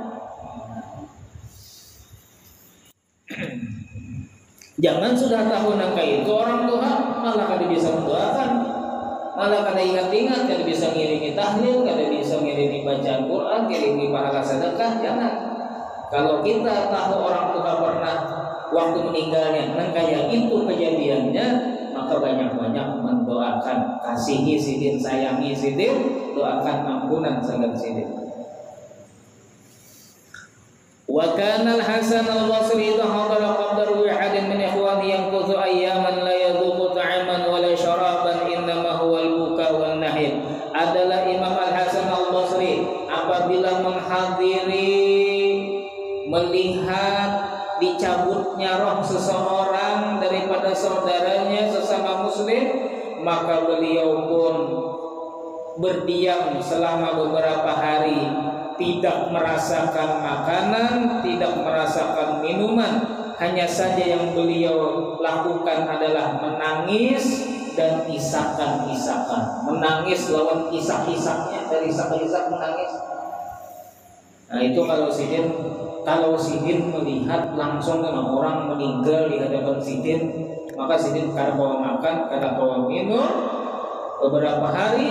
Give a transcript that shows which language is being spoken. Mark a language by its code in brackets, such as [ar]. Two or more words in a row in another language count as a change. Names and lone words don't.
[bjn] Jangan sudah tahu nangka itu orang tua malah kada bisa mendoakan, malah kada ingat-ingat, kada bisa ngiringi tahlil, kada bisa ngiringi bacaan Quran, ngiringi pahala sedekah. Jangan. Kalau kita tahu orang tua pernah waktu meninggalnya nangka itu kejadiannya, maka banyak-banyak mendoakan, kasihi sidin, sayangi sidin, doakan ampunan sangat sidin. [ar] وكان الحسن البصري حضر قبل رعاد من إخواني ينقض أياما لا يذوق طعاما ولا شرابا إنما هو البكاء والنحير. [id] Adalah Imam Al-Hasan al-Basri apabila menghadiri, melihat dicabutnya roh seseorang daripada saudaranya sesama muslim, maka beliau pun berdiam selama beberapa hari, tidak merasakan makanan, tidak merasakan minuman. Hanya saja yang beliau lakukan adalah menangis dan isak-isakan. [bjn] Menangis lawan isak-isaknya, dari isak-isak menangis. Nah itu kalau sidin melihat langsung dengan orang meninggal di hadapan sidin, maka sidin kada bawa makan, kada bawa minum beberapa hari.